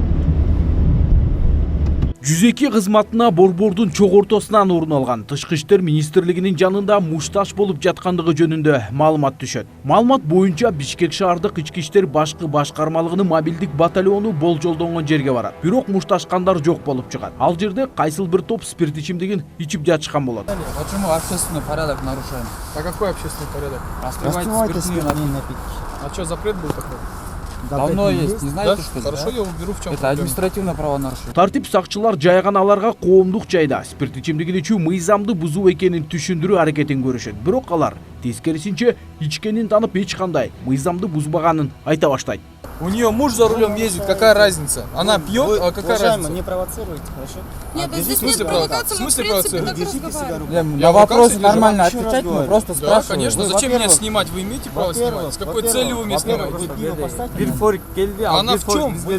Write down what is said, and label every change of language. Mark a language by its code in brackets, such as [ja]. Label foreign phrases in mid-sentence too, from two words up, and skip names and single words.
[ky] Жүзеки кызматына борбордун чоң ортосунан орун алган Тышкы иштер министрлигинин жанында мушташ болуп жаткандыгы жөнүндө маалымат түшөт. Маалымат боюнча Бишкек шаардык ички иштер башкы башкармалыгынын мобилдик батальону болжолдонгон жерге барат. Бирок мушташкандар жок болуп чыгат. Ал жерде кайсыл бир топ спирт ичимдигин ичип жатышкан болот. [ru] Почему общественный порядок нарушаем? А какой общественный порядок? Распивайте спиртные напитки. А что, запрет был такой? Давно есть, не знаете, Да? что ли? Хорошо, Да? я уберу, в чем Это проблема. административное правонарушение. [ky] Тартип сакчылар жайган аларга коомдук жайда спирт ичимдигин ичүү мыйзамды бузуу экенин түшүндүрүү аракетин көрүшөт. Бирок алар тескерисинче ичкенин танып эч кандай мыйзамды бузбаганын айта баштайт. [ru] У нее муж за рулем ездит, какая разница? Она пьет, а какая разница? не провоцируйте, хорошо? Нет, здесь В смысле нет провокации, мы в провокация? принципе так и Держите себя разговариваем. На вопросы как нормально еще раз отвечать, мы говорю. просто Да, спрашиваем. конечно. Зачем меня снимать? Вы имеете право снимать? С какой целью вы меня снимаете? Она в чем?